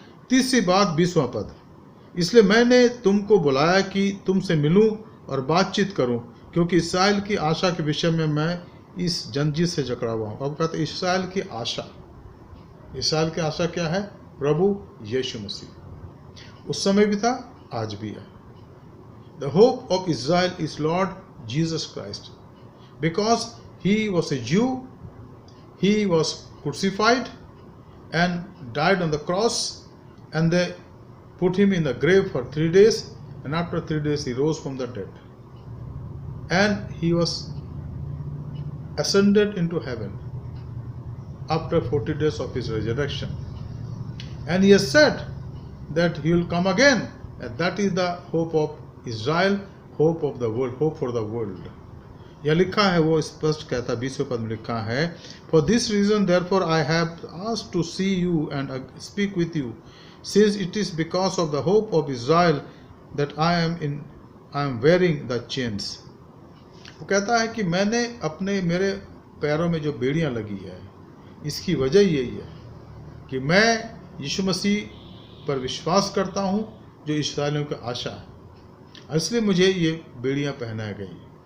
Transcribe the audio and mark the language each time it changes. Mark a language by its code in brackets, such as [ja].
[hi] तीसरी बात, 20वां पद, इसलिए मैंने तुमको बुलाया कि तुमसे मिलूं और बातचीत करूं, क्योंकि इस्राएल की आशा के विषय में मैं इस जंजीर से जकड़ा हुआ हूँ। अब कहते इस्राएल की आशा, इस्राएल की आशा क्या है? प्रभु यीशु मसीह। उस समय भी था, आज भी है। [en] The hope of Israel is Lord Jesus Christ, because he was a Jew, he was crucified and died on the cross, and they put him in the grave for 3 days, and after 3 days he rose from the dead, and he was ascended into heaven after 40 days of his resurrection, and he has said that he will come again, and that is the hope of Israel, hope of the world, hope for the world. [hi] यह लिखा है, वो स्पष्ट कहता, 20वें पद में लिखा है, [en] For this reason therefore I have asked to see you and speak with you, since it is because of the hope of Israel that I am wearing the chains. [hi] वो कहता है कि मैंने मेरे पैरों में जो बेड़ियां लगी है, इसकी वजह यही है कि मैं यीशु मसीह पर विश्वास करता हूं, जो इस्राएलियों की आशा है, इसलिए मुझे ये बेड़ियां पहनाई गई।